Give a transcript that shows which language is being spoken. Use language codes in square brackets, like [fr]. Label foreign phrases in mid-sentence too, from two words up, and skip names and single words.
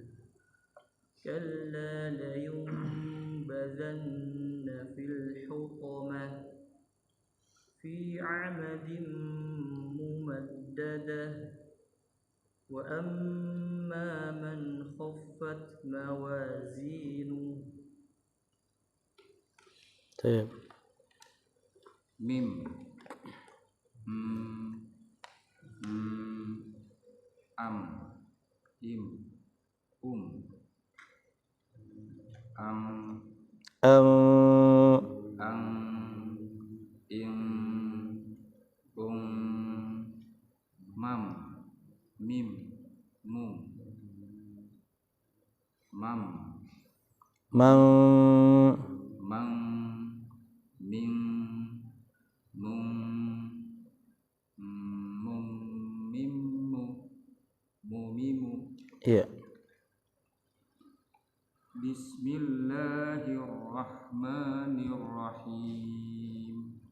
[ar] كلا لينبذن في الحطمة في عمد ممددة. وأما من خفت موازينه. Tayyib. Mim, am, im, am, im, mam, mim, mum, mam, Mang, mim, mum, mumimu. iya. Bismillahirrahmanirrahim.